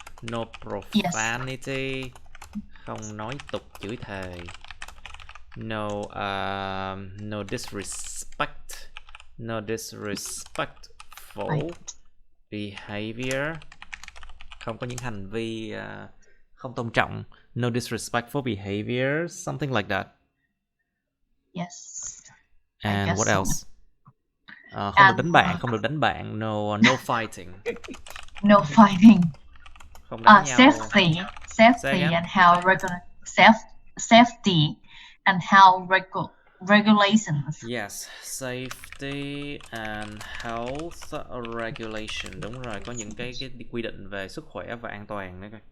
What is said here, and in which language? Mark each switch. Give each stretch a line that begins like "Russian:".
English: No profanity, yes.
Vietnamese: Không nói tục, chửi thề.
English: No disrespect. No disrespectful behavior.
Vietnamese: Không có những hành vi không tôn trọng.
English: No disrespectful behavior, something like that. Yes. And what else?
Vietnamese: Không được đánh bạn.
English: No fighting. No fighting.
Vietnamese: Không đánh nhau.
English: Safety and health safety and health regulations. Yes, safety and health regulation.
Vietnamese: Đúng rồi, có những cái quy định về sức khỏe và an toàn nữa.